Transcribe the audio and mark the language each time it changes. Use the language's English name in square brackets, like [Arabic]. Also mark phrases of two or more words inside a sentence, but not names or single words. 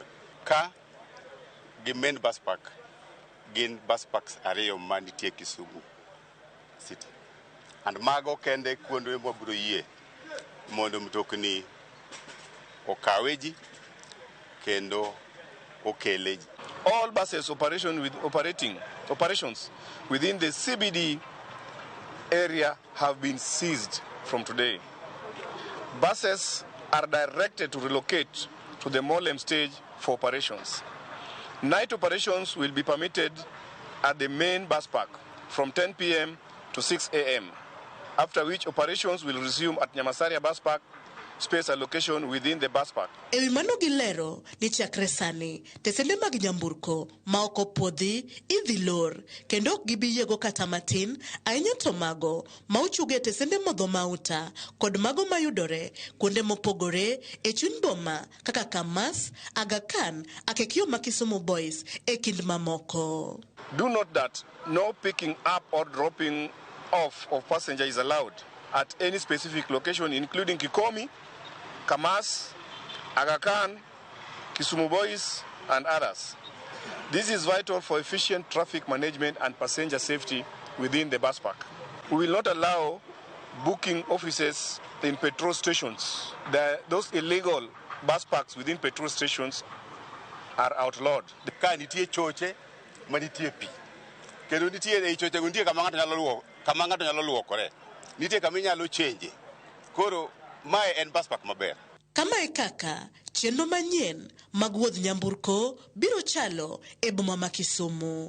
[Luo (Kenya and Tanzania)] Ka gi [English] main bus park [Luo (Kenya and Tanzania)] gin [English] bus parks [Luo (Kenya and Tanzania)] ariyo manitie Kisumu city. And mago kende kuonde mabiro yie mondo mtokni okaweji kendo okeleji. [English] All buses operations within the CBD area have been seized from today. Buses are directed to relocate to the Mowlem stage for operations. Night operations will be permitted at the main bus park from 10 p.m. to 6 a.m., after which operations will resume at Nyamasaria bus park space allocation within the bus park. [Luo (Kenya and Tanzania)] Ewi mano gilero ni chakre sani tesende mag nyamburko ma ok opwodhi idhi lor kendo ok gibiyiego kata matin ahinya to mago ma ochuge tesende modho mauta kod mago mayudore kuonde mopogore e chuny boma kaka Kamas, Aga Khan, Akekio ma Kisumu Boys e kind mamoko. [English] Do note that no picking up or dropping off of passenger is allowed at any specific location including Kikomi, Kamas, Aga Khan, Kisumu Boys, and others. This is vital for efficient traffic management and passenger safety within the bus park. We will not allow booking offices in petrol stations. Those illegal bus parks within petrol stations are outlawed. [Luo (Kenya and Tanzania)] Ka nitie choche manitie pi. Kendo nitie e choche nitie kama ng'ato nyalo luokore. Nitie kama inyalo change. Koro mae en [English] bus park [Luo (Kenya and Tanzania)] maber. Kama e kaka chenro manyien mag wuodh nyamburko biro chalo e boma ma Kisumu.